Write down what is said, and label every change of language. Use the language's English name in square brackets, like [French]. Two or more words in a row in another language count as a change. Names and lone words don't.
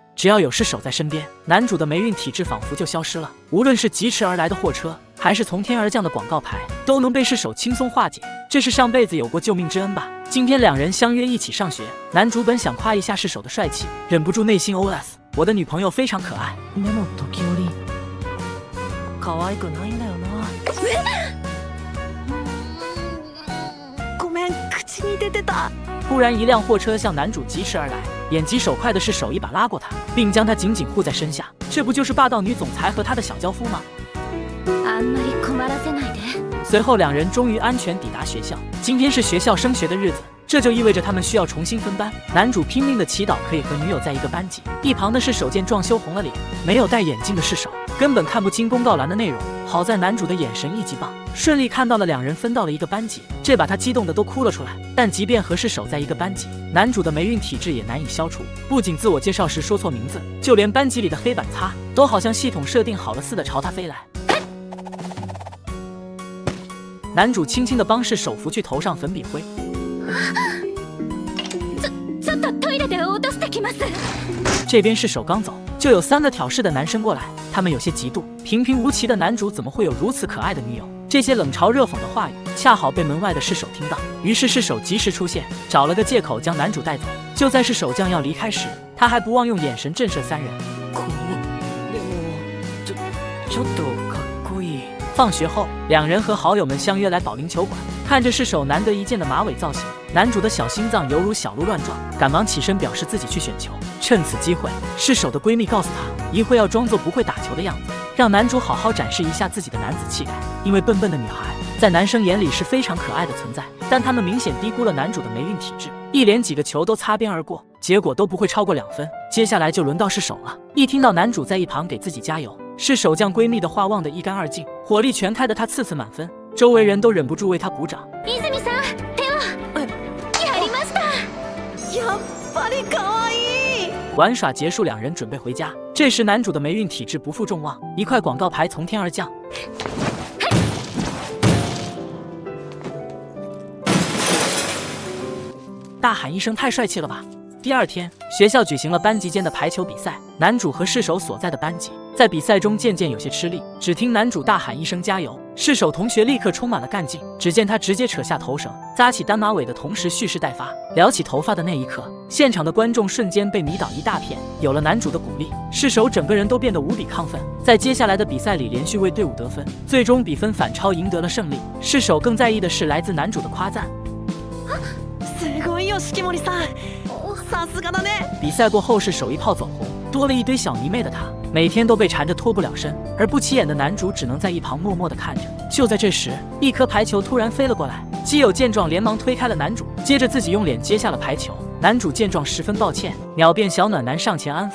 [Chinese] 只要有释手在身边，男主的霉运体质仿佛就消失了。无论是疾驰而来的货车，还是从天而降的广告牌，都能被释手轻松化解。这是上辈子有过救命之恩吧？今天两人相约一起上学，男主本想夸一下释手的帅气，忍不住内心 OS： 我的女朋友非常可爱。 [Japanese] でも時折可愛くないんだよな。ごめん、口に出てた。 [Chinese] 突然，一辆货车向男主疾驰而来，眼疾手快的是手一把拉过他，并将他紧紧护在身下。这不就是霸道女总裁和他的小娇夫吗？ [Japanese] あんまり困らせないで。 [Chinese] 随后，两人终于安全抵达学校。今天是学校升学的日子，这就意味着他们需要重新分班。男主拼命的祈祷可以和女友在一个班级。一旁的是手见状羞红了脸，没有戴眼镜的是手根本看不清公告栏的内容。好在男主的眼神一级棒，顺利看到了两人分到了一个班级，这把他激动的都哭了出来。但即便和是手在一个班级，男主的霉运体质也难以消除。不仅自我介绍时说错名字，就连班级里的黑板擦都好像系统设定好了似的朝他飞来。男主轻轻地帮是手拂去头上粉笔灰。 [Japanese] ちょっとトイレで落としてきます。 [Chinese] 这边是手刚走，就有3个挑事的男生过来，他们有些嫉妒，平平无奇的男主怎么会有如此可爱的女友？这些冷嘲热讽的话语恰好被门外的释手听到，于是释手及時出现，找了个借口将男主带走。就在释手将要离开时，他还不忘用眼神震慑3人。 [Japanese] でもちょっとかっこいい。 [Chinese] 放学后，两人和好友们相约来保龄球馆，看着释手难得一见的马尾造型，男主的小心脏犹如小鹿乱撞，赶忙起身表示自己去选球。趁此机会，释手的闺蜜告诉她，一会要装作不会打球的样子，让男主好好展示一下自己的男子气概。因为笨笨的女孩在男生眼里是非常可爱的存在，但他们明显低估了男主的霉运体质，一连几个球都擦边而过，结果都不会超过2分。接下来就轮到释手了。一听到男主在一旁给自己加油，释手将闺蜜的话忘得一干二净，火力全开的她次次满分，周围人都忍不住为她鼓掌。 [Japanese] 泉さん、手をやりました。やっぱり可愛い。 [Chinese] 玩耍结束，两人准备回家。这时男主的霉运体质不负众望，一块广告牌从天而降。大喊一声太帅气了吧！第二天，学校举行了班级间的排球比赛，男主和释手所在的班级在比赛中渐渐有些吃力。只听男主大喊一声加油，释手同学立刻充满了干劲。只见他直接扯下头绳，扎起单马尾的同时蓄势待发，撩起头发的那一刻，现场的观众瞬间被迷倒一大片。有了男主的鼓励，释手整个人都变得无比亢奋，在接下来的比赛里连续为队伍得分，最终比分反超，赢得了胜利。释手更在意的是来自男主的夸赞。 [Japanese] すごいよ、式守さん。さすがだね。 [Chinese] 比赛过后是手一炮走红，多了一堆小迷妹的他，每天都被缠着脱不了身，而不起眼的男主只能在一旁默默地看着。就在这时，一颗排球突然飞了过来，基友见状连忙推开了男主，接着自己用脸接下了排球。男主见状十分抱歉，秒变小暖男上前安抚。